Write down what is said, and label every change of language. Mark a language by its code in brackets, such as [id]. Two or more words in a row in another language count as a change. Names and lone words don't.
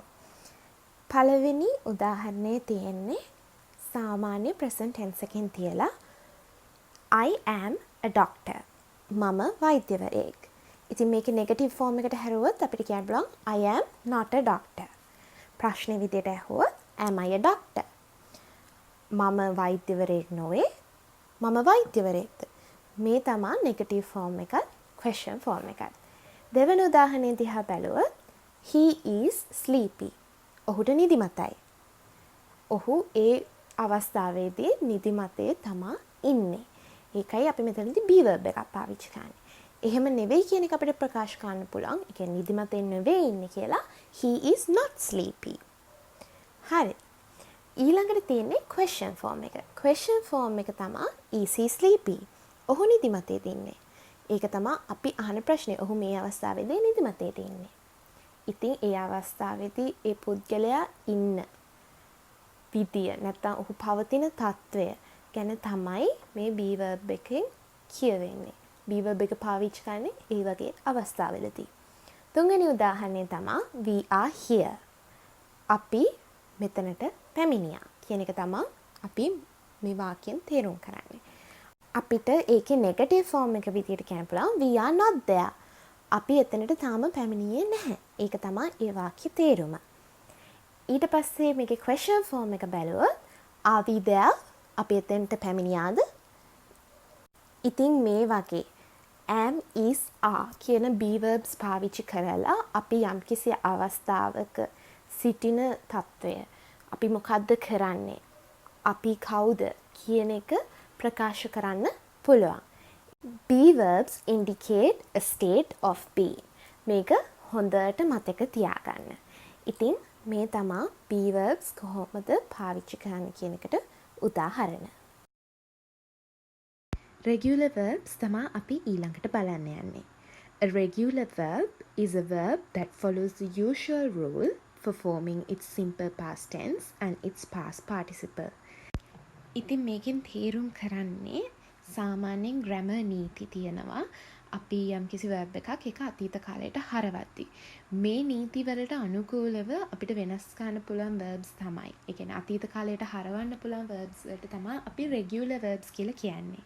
[si] පළවෙනි උදාහරණයේ තියෙන්නේ සාමාන්‍ය [en] present tense [si] එකෙන් තියලා [en] I am a doctor. [si] මම වෛද්‍යවරයෙක්. ඉතින් මේකේ [en] negative form [si] එකට හැරුවොත් අපිට කියන්න පුළුවන් [en] I am not a doctor. [si] ප්‍රශ්නේ විදිහට ඇහුවොත් [en] am I a doctor? [si] මම වෛද්‍යවරයෙක් නොවේ. මම වෛද්‍යවරයෙක්ද? මේ තමයි [en] negative form [si] එක, [en] question form [si] එක. දෙවෙනි උදාහරණය දිහා බැලුවොත් [en] he is sleepy. [si] ඔහුට නිදිමතයි. ඔහු ඒ අවස්ථාවේදී නිදිමතේ තමයි ඉන්නේ. ඒකයි අපි මෙතනදී [en] be verb [si] එකක් පාවිච්චි කරන්නේ. එහෙම නෙවෙයි කියන එක අපිට ප්‍රකාශ කරන්න පුළුවන්. ඒ කියන්නේ නිදිමතෙන් නෙවෙයි ඉන්නේ කියලා. [en] He is not sleepy. [si] හරි. ඊළඟට තියෙන්නේ [en] question form [si] එක. [en] question form [si] එක තමයි [en] is he sleepy? [si] ඔහු නිදිමතේ ඉන්නේ. ඒක තමයි අපි අහන ප්‍රශ්නේ. ඔහු මේ අවස්ථාවේදී නිදිමතේ ඉන්නේ. ඉතින් ඒ අවස්ථාවේදී ඒ පුද්ගලයා ඉන්න විදිය නැත්නම් ඔහු පවතින තත්වය ගැන තමයි මේ [en] be verb [si] එකෙන් කියවෙන්නේ. [en] be verb [si] එක පාවිච්චි කරන්නේ ඒ වගේ අවස්ථාවලදී. තුන්වෙනි උදාහරණය තමයි [en] we are here. [si] අපි මෙතනට පැමිණියා කියන එක තමයි අපි මේ වාක්‍යයෙන් තේරුම් කරන්නේ. අපිට ඒකේ [en] negative form [si] එක විදිහට කියන්න පුළුවන් [en] we are not there. [si] අපි එතනට තාම පැමිණියේ නැහැ. ඒක තමයි ඒ වාක්‍ය තේරුම. ඊට පස්සේ මේකේ [en] question form [si] එක බැලුවොත් [en] are we there? [si] අපි එතනට පැමිණියාද? ඉතින් මේ වගේ [en] am, is, are [si] කියන [en] be verbs [si] පාවිච්චි කරලා අපි යම්කිසි අවස්ථාවක සිටින තත්වය අපි මොකද්ද කරන්නේ? අපි කවුද කියන එක ප්‍රකාශ කරන්න පුළුවන්. [en] be verbs indicate a state of being. [si] මේක හොඳට මතක තියාගන්න. ඉතින් මේ තමයි [en] be verbs [si] කොහොමද පාවිච්චි කරන්න කියන එකට උදාහරණ. [en] Regular verbs [si] තමයි අපි ඊළඟට බලන්න යන්නේ. [en] A regular verb is a verb that follows the usual rule for forming its simple past tense and its past participle. [si] ඉතින් මේකෙන් තේරුම් කරන්නේ සාමාන්‍යයෙන් grammar නීති තියෙනවා. අපි යම්කිසි verb එකක් ඒක අතීත කාලයට හරවද්දී. මේ නීති වලට අනුකූලව අපිට වෙනස් කරන්න පුළුවන් verbs තමයි. ඒ කියන්නේ අතීත කාලයට හරවන්න පුළුවන් verbs වලට තමයි අපි [en] regular verbs [si] කියලා කියන්නේ.